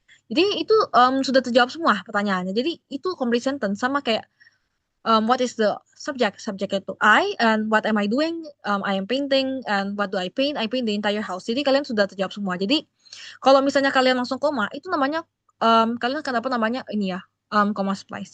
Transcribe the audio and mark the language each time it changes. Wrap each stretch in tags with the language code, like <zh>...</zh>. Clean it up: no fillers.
<id>Jadi itu sudah terjawab semua pertanyaannya. Jadi itu</id> <en>complete sentence</en> <id>sama kayak</id> <en>what is the subject? Subject itu I, and what am I doing? I am painting, and what do I paint? I paint the entire house.</en> <id>Jadi kalian sudah terjawab semua. Jadi kalau misalnya kalian langsung koma, itu namanya kalian akan dapat namanya ini ya, comma splice.</id>